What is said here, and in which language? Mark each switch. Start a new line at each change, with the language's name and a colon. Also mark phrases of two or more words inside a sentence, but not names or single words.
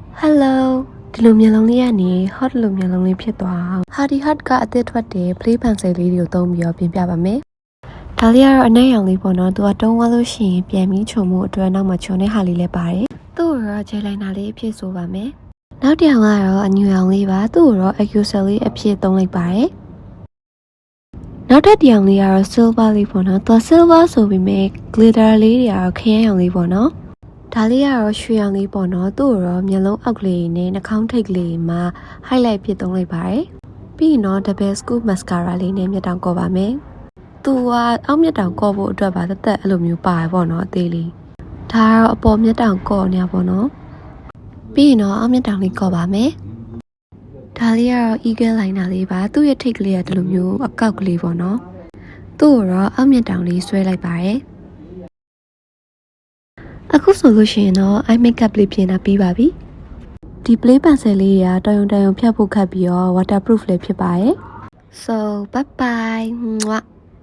Burmese: Hello ဒီလိုမျိုးလုံးလေးကနေ hot လိုမျိုးလုံးလေးဖြစ်သွားအောင် Hardy Hot ကအသစ်ထွက်တဲ့
English: play pencil
Burmese: လေးတွေကိုသုံးပြီးတော့ပြင်ပြပါမယ်။ဒါလေးကတော့အနက်ရောင်လေးပေါ့နော်။သူကတုံးသွားလို့ရှိရင်ပြန်ပြီးချုံမှုအတွက်နောက်မှချုံတဲ့ဟာလေးလည်းပါတယ်။သူ့ကိုတော့ဂျယ် လိုင်းနာလေးအဖြစ်ဆိုပါမယ်။နောက်တစ်ယောက်ကတော့အညူရောင်လေးပါ။သူ့ကိုတော့ accusal လေးအဖြစ်သုံးလိုက်ပါတယ်။နောက်တစ်ယောက်လေးကတော့ silver လေးပေါ့နော်။သူက silver ဆိုပေမဲ့ glitter လေးတွေကတော့ခရမ်း ရောင်လေးပေါ့နော်။ဒါလေးကတော့ရွှေရောင်လေးပေါ့နော်သူ့ကိုတော့မျက်လုံးအောက်ကလေးနဲ့နှာခေါင်းထိပ်ကလေးမှာ highlight ဖြစ်သုံးလိုက်ပါတယ်ပြီး ရင်တော့
English: double scoop mascara
Burmese: လေးနဲ့မျက်တောင်ကော်ပါမယ်သူကအောက်မျက်တောင်ကော်ဖို့အတွက်ပါတက်အဲ့လိုမျိုးပါတယ် ပေါ့နော်အသေးလေးဒါကတော့အပေါ်မျက်တောင်ကော်နေရပေါ့နော်ပြီးရင်တော့အောက်မျက်တောင်လေးကော်ပါမယ်ဒါလေးကတော့
English: eagle liner
Burmese: လေးပါသူ့ရဲ့ထိပ်ကလေးကဒီလိုမျိုးအကောက်ကလေးပေါ့နော်သူ့ကိုတော့အောက်မျက်တောင်လေးဆွဲလိုက်ပါတယ်အခုဆိုလို့ရှိရင်တော့
English: eye makeup
Burmese: လေးပြင်တာပြီးပါပြီဒီ
English: play pencil
Burmese: လေးကတော်ရုံဖြတ်ဖို့ခတ်ပြီးတော့ waterproof လည်းဖြစ်ပါတယ်
English: so bye bye